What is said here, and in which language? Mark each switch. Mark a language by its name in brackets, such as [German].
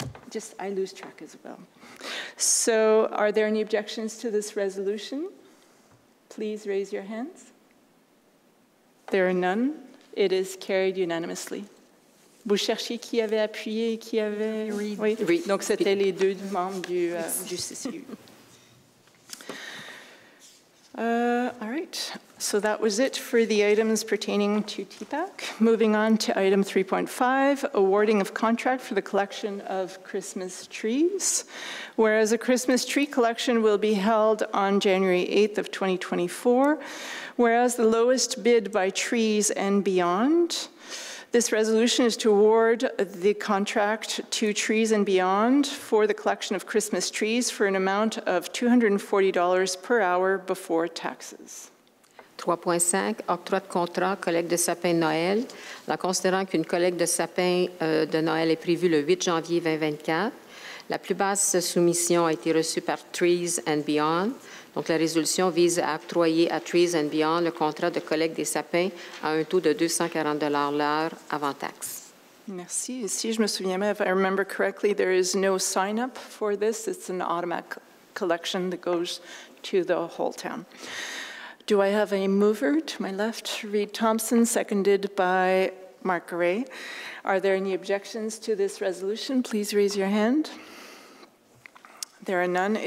[English] Just, I lose track as well. So are there any objections to this resolution? Please raise your hands. There are none. It is carried unanimously. [French] Vous cherchiez qui avait appuyé et qui avait... Oui. Reed. Donc c'était les deux membres du CSU. [English] All right, so that was it for the items pertaining to TPAC. Moving on to item 3.5, awarding of contract for the collection of Christmas trees. Whereas a Christmas tree collection will be held on January 8th of 2024, whereas the lowest bid by Trees and Beyond. This resolution is to award the contract to Trees and Beyond for the collection of Christmas trees for an amount of $240 per hour before taxes. [French] 3.5, octroi de contrat, collecte de sapins de Noël. En considérant qu'une collecte de sapins de Noël est prévue le 8 janvier 2024, la plus basse soumission a été reçue par Trees and Beyond. Donc, la résolution vise à octroyer à Trees and Beyond le contrat de collecte des sapins à un taux de 240 $ l'heure avant taxe. Merci. Et si je me souviens bien, [English] if I remember correctly, there is no sign-up for this. It's an automatic collection that goes to the whole town. Do I have a mover? To my left, Reed Thompson, seconded by Mark Gray. Are there any objections to this resolution? Please raise your hand. There are none.